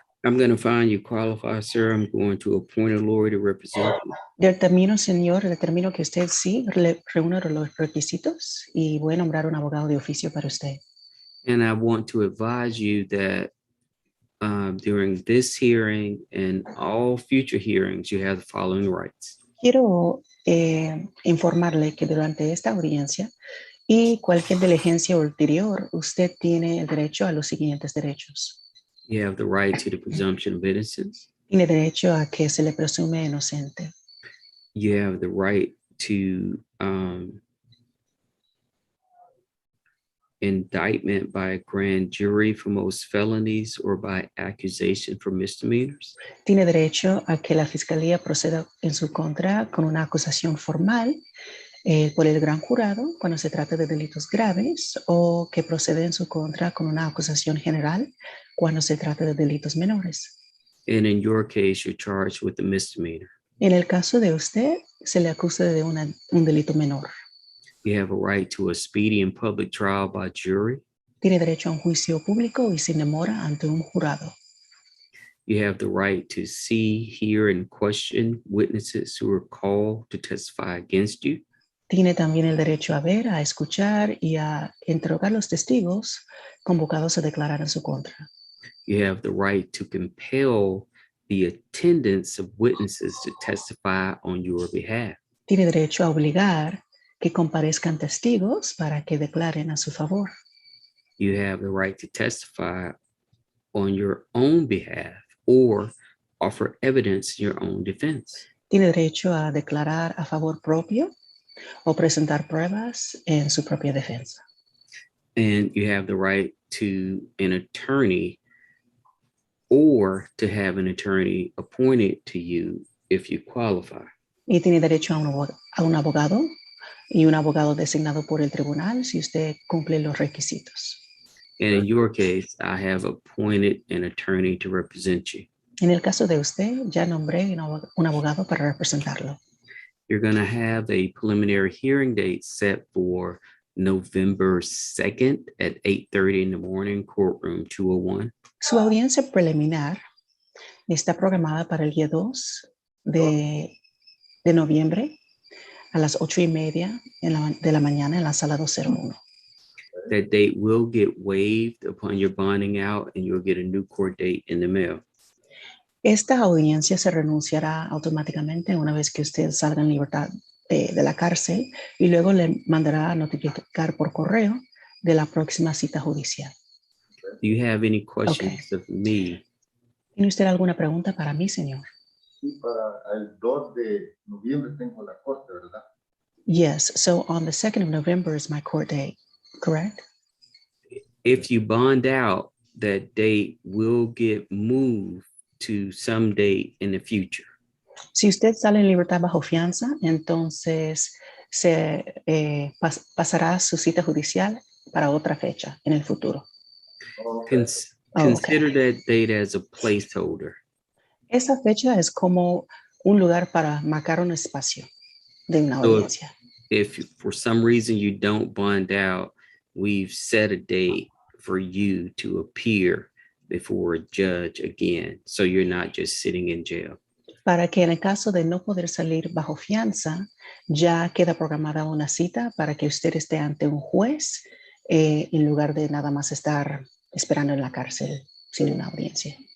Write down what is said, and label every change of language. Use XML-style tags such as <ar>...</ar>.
<en>I'm going to find you qualify, sir. I'm going to appoint a lawyer to represent you.</en> <es>Determino, señor, determino que usted sí reúne los requisitos y voy a nombrar un abogado de oficio para usted.</es> <en>And I want to advise you that during this hearing and all future hearings, you have the following rights.</en> <es>Quiero informarle que durante esta audiencia y cualquier diligencia ulterior, usted tiene el derecho a los siguientes derechos.</es> <en>You have the right to the presumption of innocence.</en> <es>Tiene derecho a que se le presume inocente.</es> <en>You have the right to indictment by a grand jury for most felonies or by accusation for misdemeanors.</en> <es>Tiene derecho a que la fiscalía proceda en su contra con una acusación formal por el gran jurado cuando se trata de delitos graves o que procede en su contra con una acusación general cuando se trata de delitos menores.</es> <en>And in your case, you're charged with a misdemeanor.</en> <es>En el caso de usted, se le acusa de un delito menor.</es> <en>You have a right to a speedy and public trial by jury.</en> <es>Tiene derecho a un juicio público y sin demora ante un jurado.</es> <en>You have the right to see, hear, and question witnesses who are called to testify against you.</en> <es>Tiene también el derecho a ver, a escuchar y a interrogar los testigos convocados a declarar en su contra.</es> <en>You have the right to compel the attendance of witnesses to testify on your behalf.</en> <es>Tiene derecho a obligar que comparezcan testigos para que declaren a su favor.</es> <en>You have the right to testify on your own behalf or offer evidence in your own defense.</en> <es>Tiene derecho a declarar a favor propio o presentar pruebas en su propia defensa.</es> <en>And you have the right to an attorney or to have an attorney appointed to you if you qualify.</en> <es>Y tiene derecho a un abogado y un abogado designado por el tribunal si usted cumple los requisitos.</es> <en>And in your case, I have appointed an attorney to represent you.</en> <es>En el caso de usted, ya nombré un abogado para representarlo.</es> <en>You're going to have a preliminary hearing date set for November 2nd at 8:30 in the morning, courtroom 201.</en> <es>Su audiencia preliminar está programada para el día 2 de noviembre a las 8:30 de la mañana en la sala 201.</es> <en>That date will get waived upon your bonding out and you'll get a new court date in the mail.</en> <es>Esta audiencia se renunciará automáticamente una vez que usted salga en libertad de la cárcel y luego le mandará a notificar por correo de la próxima cita judicial.</es> <en>Do you have any questions of me?</en> <es>¿Tiene usted alguna pregunta para mí, señor? Sí, para el 2 de noviembre tengo la corte, ¿verdad?</es> <en>Yes, so on the 2nd of November is my court date, correct? If you bond out, that date will get moved to some date in the future.</en> <es>Si usted sale en libertad bajo fianza, entonces se pasará su cita judicial para otra fecha en el futuro.</es> <en>Consider that date as a placeholder.</en> <es>Esa fecha es como un lugar para marcar un espacio de una audiencia.</es> <en>If for some reason you don't bond out, we've set a date for you to appear before a judge again, so you're not just sitting in jail.</en> <es>Para que en el caso de no poder salir bajo fianza, ya queda programada una cita para que usted esté ante un juez en lugar de nada más estar esperando en la cárcel sin una audiencia.</es>